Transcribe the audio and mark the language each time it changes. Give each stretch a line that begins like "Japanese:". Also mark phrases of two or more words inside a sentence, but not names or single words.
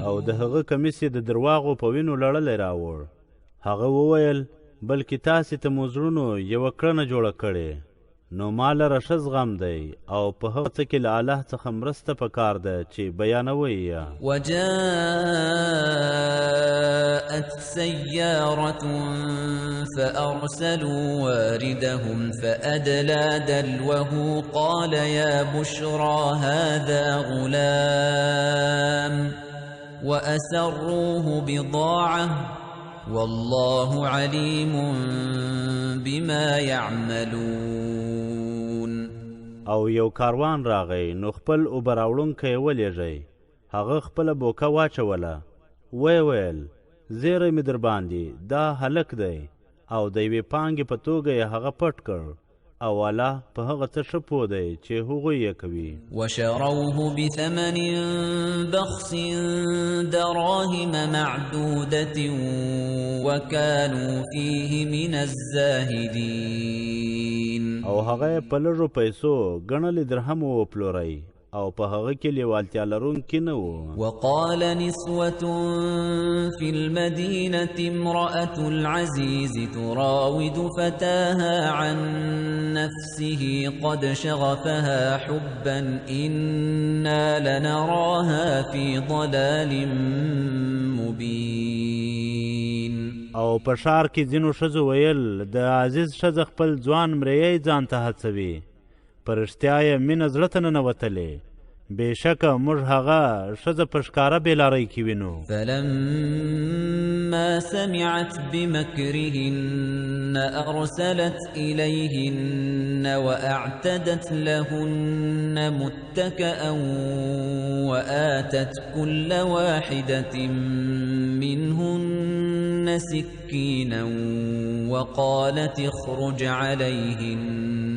Pashto: او د هغه کمیس د درواغو په وینو لړلی راوړ. هغه وویل بلکې تاسې ته مو زړونو یوه کړنه جوړه کړې نو ما لره ښه زغم دی او په هغه څه کې له الله څخه مرسته پکار ده چې بیانوئ یې.
Arabic: وجاءت سيارة فأرسلوا واردهم فأدلى دلوه قال يا بشرى هذا غلام وأسروه بضاعة والله عليم بما يعملون.
Pashto: او یو کاروان راغی نو خپل اوبه راوړونکی یې ولېږئ هغه خپله بوکه واچوله ویل زیری مې در باندې دا هلک دی او د یوې پانګې په توګه یې هغه پټ کړ او الله په هغه څه ښه پوه دی چې هغوی یې کوي.
Arabic: وشروه بثمن بخس دراهم معدودة وكانوا فيه من الزاهدين.
Pashto: او هغه په لږو پیسو ګڼلې درهم وپلورئ او په هغه کې لیوالتیا لرونکي نه وو.
Arabic: وقال نسوة في المدينة امرأة العزيز تراود فتاها عن نفسه قد شغفها حبا إنا لنراها في ضلال مبين.
Pashto: او په ښار کې ځینو ښځو ویل د عزیز ښځه خپل ځوان مریی ځان ته هڅوي، په رښتیا یې مینه زړه ته ننوتلې، بېشکه موږ هغه ښځه په ښکاره بېلارۍ کې وینو.
Arabic: فلما سمعت بمكرهن أرسلت إليهن وأعتدت لهن متكئا وآتت كل واحدة منهن سكينا وقالت اخرج عليهن.